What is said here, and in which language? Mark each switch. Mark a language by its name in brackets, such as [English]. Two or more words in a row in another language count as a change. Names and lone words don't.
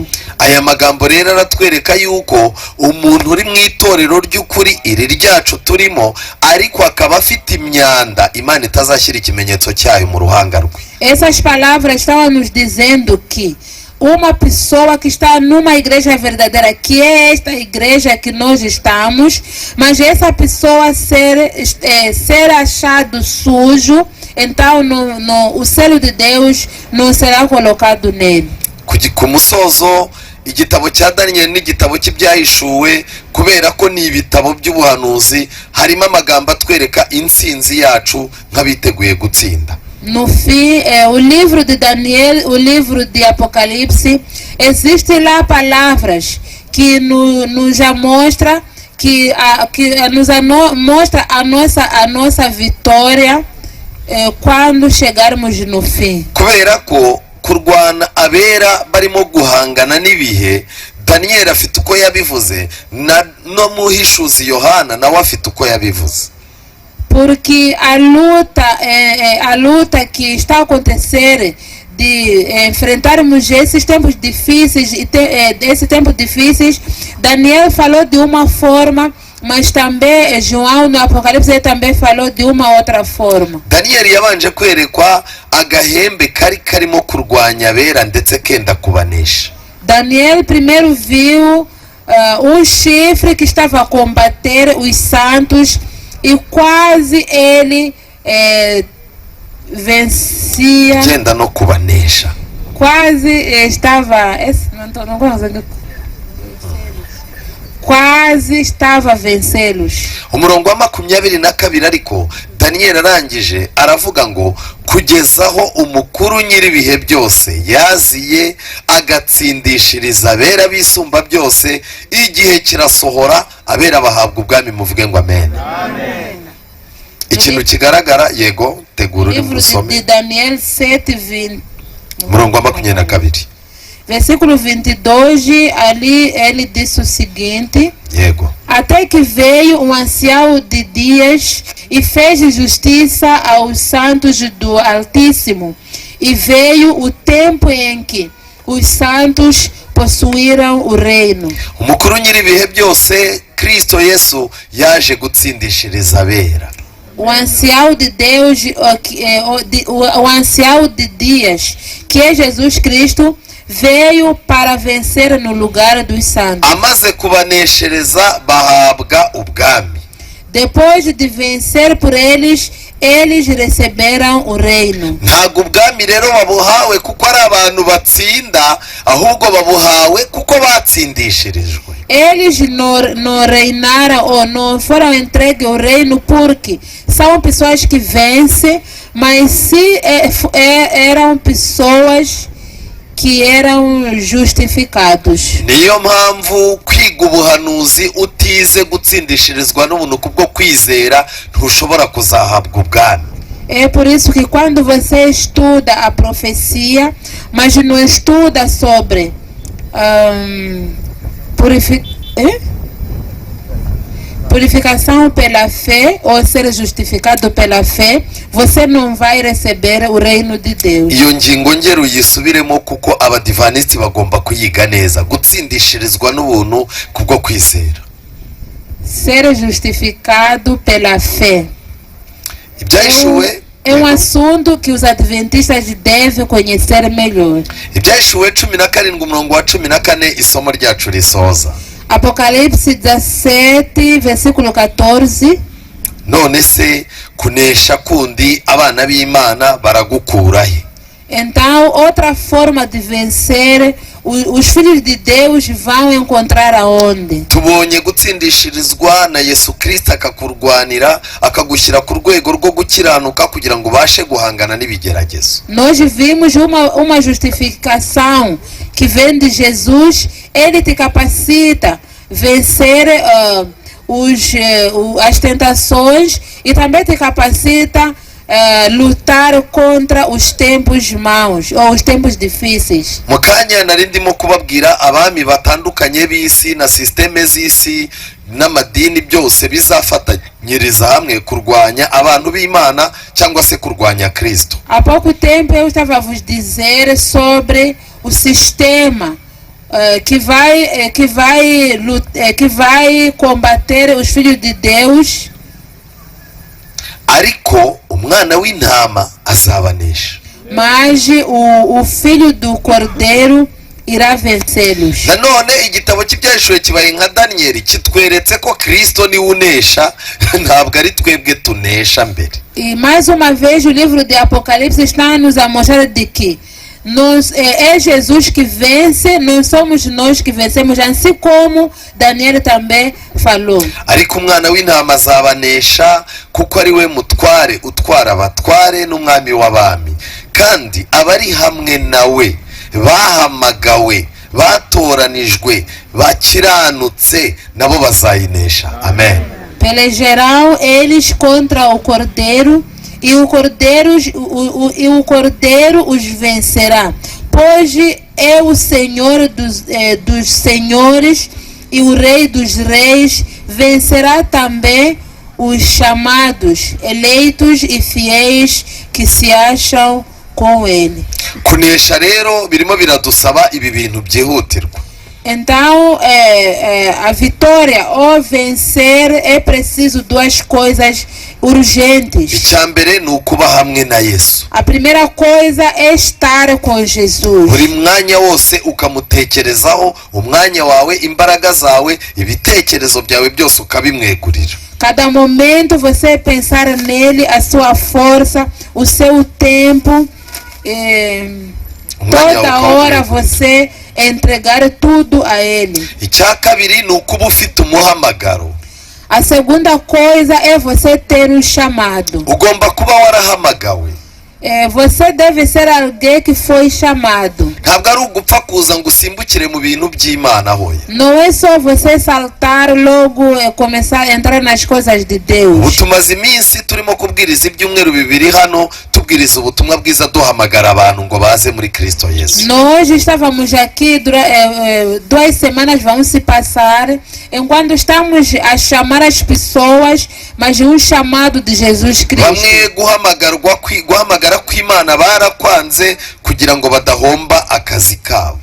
[Kinyarwanda] Aya magambo rero aratwereka yuko umuntu uri mu itorero ry'ukuri iri ryacu turimo, ariko akaba afite imyanda, Imana itazashyira ikimenyetso cyayo mu ruhanga rwe. [Portuguese] Essas palavras estão a nos dizendo que uma pessoa que está numa igreja verdadeira, que é esta igreja que nós estamos, mas essa pessoa ser achado sujo, então o selo de Deus não será colocado nele. [Kinyarwanda] Ku musozo, igitabo cya Daniel n'igitabo cy'ibyahishuwe, kubera ko ni ibitabo by'ubuhanuzi, harimo amagambo atwereka intsinzi yacu nk'abiteguye gutsinda. [Portuguese] No fim, o livro de Daniel, o livro de Apocalipse, existem lá palavras que nos mostra mostra a nossa vitória quando chegarmos no fim. [Kinyarwanda] Kubera ko kurwana abera barimo guhangana n'ibihe, Daniel afite uko yabivuze, no muhishuzi Yohana nawe afite uko yabivuze. [Portuguese] Porque a luta que está a acontecer de enfrentarmos esses tempos difíceis, esses tempos difíceis, Daniel falou de uma forma, mas também João no Apocalipse também falou de uma outra forma. [Kinyarwanda] Daniel yabanje kwerekwa agahembe karimo kurwanya abera ndetse kenda kubanesha. [Portuguese] Daniel primeiro viu chifre que estava a combater os santos, e quase ele vencia. [Kinyarwanda] Genda no kubanesha. [Portuguese] Quase estava. Quase estava a vencê-los. [Kinyarwanda] Umurongo wa 22 ariko Daniel arangije aravuga ngo kugezaho umukuru nyiribihe byose yaziye agatsindishiriza abera bisumba byose, igihe kirasohora abera bahabwa ubwami, muvuge ngo amen. Ikintu kigaragara, yego tegura uri musome. [Portuguese] De Daniel 7:20. [Kinyarwanda] Umurongo wa 22. [Portuguese] Versículo 22, ali ele disse o seguinte: [Kinyarwanda] Yego. [Portuguese] Até que veio um ancião de dias e fez justiça aos santos do Altíssimo, e veio o tempo em que os santos possuíram o reino. [Kinyarwanda] Umukuru nyiribihe byose Kristo Yesu yaje gutsindishiriza abera. [Portuguese] O ancião de Deus, o ancião de dias, que é Jesus Cristo, veio para vencer no lugar dos santos. [Kinyarwanda] Amaze kubaneshereza bahabwa ubwami. [Portuguese] Depois de vencer por eles, eles receberam o reino. [Kinyarwanda] Ntabwo ubwami rero babuhawe kuko ari abantu batsinda, ahubwo babuhawe kuko batsindishirijwe. [Portuguese] Eles não reinaram ou não foram entregues ao reino porque são pessoas que vencem, mas se eram pessoas que eram justificados. [Kinyarwanda] Niyo mpamvu kwiga ubuhanuzi utize gutsindishirizwa n'ubuntu kubwo kwizera ntushobora kuzahabwa ubwami. [Portuguese] É por isso que quando você estuda a profecia, mas não estuda sobre purificação pela fé ou ser justificado pela fé, você não vai receber o reino de Deus. [Kinyarwanda] Iyo ngingo ngero yisubiremo kuko abadivanisi bagomba kuyiga neza, gutsindishirizwa n'ubuntu kubwo kwizera. [Portuguese] Ser justificado pela fé. [Kinyarwanda] Ibyahishuwe [Portuguese] é um assunto que os adventistas devem conhecer melhor. [Kinyarwanda] Ibyahishuwe 17:14 isomo ryacu risoza. [Portuguese] Apocalipse 17, versículo 14. [Kinyarwanda] None se kunesha kundi abana b'Imana baragukurahe? [Portuguese] Então, outra forma de vencer, os filhos de Deus vão encontrar aonde? [Kinyarwanda] Tubonye gutsindishirizwa na Yesu Kristo akakurwanira, akagushyira ku rwego rwo gukiranuka kugira ngo ubashe guhangana n'ibigeragezo. [Portuguese] Nós vimos uma justificação que vem de Jesus. Ele te capacita vencer as tentações e também te capacita lutar contra os tempos maus ou os tempos difíceis. [Kinyarwanda] mu kanya nari ndimo kubabwira abami batandukanye b'isi na sisiteme z'isi n'amadini byose bizafatanyiriza hamwe kurwanya abantu b'Imana cyangwa se kurwanya Kristo. [Portuguese] Há pouco tempo eu estava a vos dizer sobre o sistema que vai combater os filhos de Deus. [Kinyarwanda] Ariko umwana w'intama azabanesha. [Portuguese] Mas o filho do cordeiro irá vencê-los. [Kinyarwanda] Nanone igitabo cy'Ibyahishuriwe kibaye nka Daniyeli kitweretse ko Kristo ni unesha ntabwo ari twebwe tunesha mbere. [Portuguese] E mais uma vez o livro de Apocalipse está nos a mostrar de que é Jesus que vence, não somos nós que vencemos, assim como Daniel também falou. [Kinyarwanda] Ariko umwana w'intama azabanesha kuko ari we mutware utwara abatware n'umwami w'abami, kandi abari hamwe nawe bahamagawe batoranijwe bakiranutse nabo bazayinesha. Amen. [Portuguese] Pelejarão eles contra o cordeiro e o cordeiro os vencerá, pois é o Senhor dos senhores e o Rei dos reis. Vencerá também os chamados, eleitos e fiéis que se acham com ele. [Kinyarwanda] Kunesha rero birimo biradusaba ibi bintu byihutirwa. [Portuguese] Então, a vitória ou vencer é preciso duas coisas urgentes. [Kinyarwanda] Icyambere ni ukuba hamwe na Yesu. [Portuguese] A primeira coisa é estar com Jesus. [Kinyarwanda] Buri mwanya wose ukamutekerezaho, umwanya wawe, imbaraga zawe, ibitekerezo byawe byose ukabimwegurira. [Portuguese] Cada momento você pensar nele, a sua força, o seu tempo, toda hora você entregar tudo a ele. [Kinyarwanda] Icya kabiri ni ukuba ufite umuhamagaro. [Portuguese] A segunda coisa é você ter um chamado. [Kinyarwanda] Ugomba kuba warahamagawe. [Portuguese] Você deve ser alguém que foi chamado. [Kinyarwanda] Ntabwo ari ugupfa kuza ngo usimbukire mu bintu by'Imana hoya. [Portuguese] Não é só você saltar logo e começar a entrar nas coisas de Deus. [Kinyarwanda] Tumaze iminsi turimo kubwiriza ibyumweru bibiri hano tubwiriza ubutumwa bwiza duhamagara abantu ngo baze muri Kristo Yesu. [Portuguese] Nós estávamos aqui 2 semanas vão se passar enquanto estamos a chamar as pessoas, mas um chamado de Jesus Cristo. [Kinyarwanda] Bamwe guhamagara kw'Imana barakwanze kugira ngo badahomba akazi kabo.